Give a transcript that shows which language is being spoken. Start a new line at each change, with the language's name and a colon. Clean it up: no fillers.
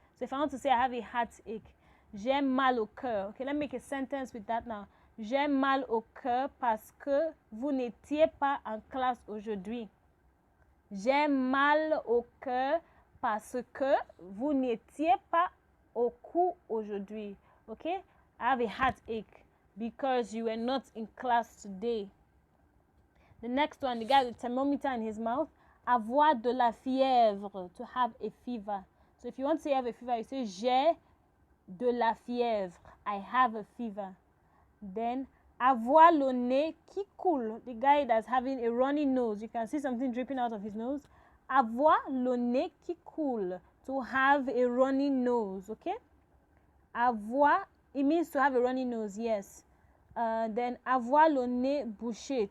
English: So if I want to say I have a heartache,
French: j'ai mal au cœur.
English: Okay, let me make a sentence with that now.
French: J'ai mal au cœur parce que vous n'étiez pas en classe aujourd'hui. J'ai mal au cœur parce que vous n'étiez pas au cours aujourd'hui.
English: Okay? I have a heartache because you were not in class today. The next one, the guy with thermometer in his mouth.
French: Avoir de la fièvre,
English: to have a fever. So if you want to say have a fever, you say
French: j'ai de la fièvre.
English: I have a fever.
French: Then avoir le nez qui coule.
English: The guy that's having a runny nose. You can see something dripping out of his nose.
French: Avoir le nez qui coule.
English: To have a runny nose. Okay? Avoir, it means to have a runny nose. Yes.
French: Then avoir le nez bouché.